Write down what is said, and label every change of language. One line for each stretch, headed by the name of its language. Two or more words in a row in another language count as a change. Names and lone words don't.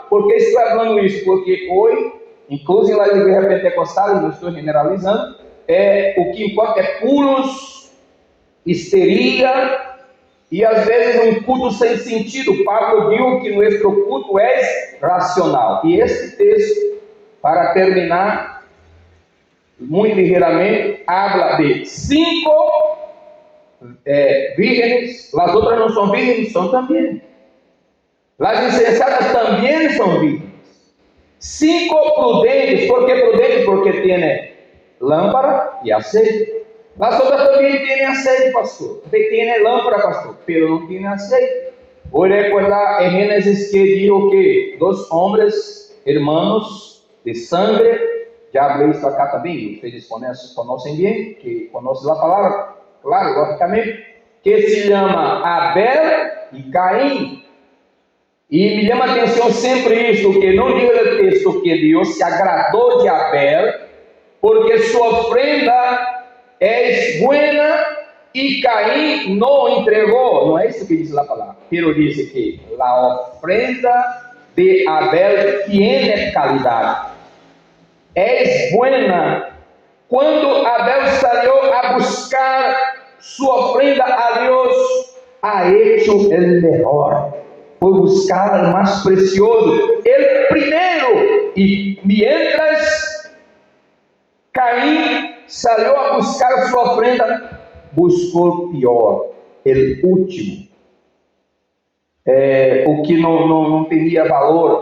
Portuguese: Por que estou falando isso? Porque hoje, inclusive na igreja pentecostal, não estou generalizando, o que importa é pulos, histeria, e às vezes um culto sem sentido. Pablo diz que nosso culto é racional. E este texto, para terminar, muito ligeiramente,
Spanish: habla de 5 vírgenes,
Portuguese: as outras não são vírgenes, são também. As insensatas também são vírgenes.
Spanish: 5 prudentes, ¿por qué prudentes? Porque tiene lámpara e aceite. Las otras también tienen aceite, pastor. Tiene lámpara, pastor, pero no tiene aceite. Hoy recuerda en Génesis que dijo que 2 hombres, hermanos de sangre, ya hablé esto acá también, ustedes conocen bien, que conocen la palabra, claro, lógicamente, que se llama Abel y Caín.
Portuguese: E me chama a atenção sempre isso, que não diz o texto que Deus se agradou de Abel, porque sua ofrenda é buena e Caim não entregou. Não é isso que diz a palavra. Pero diz que a ofrenda de Abel tiene calidade, é buena. Quando Abel saiu a buscar sua ofrenda a Deus,
Spanish: ha hecho el mejor.
Portuguese: Foi buscar o mais precioso, el primeiro. E mientras Caim saiu a buscar sua ofrenda, buscou o pior, o último, o que não teria valor.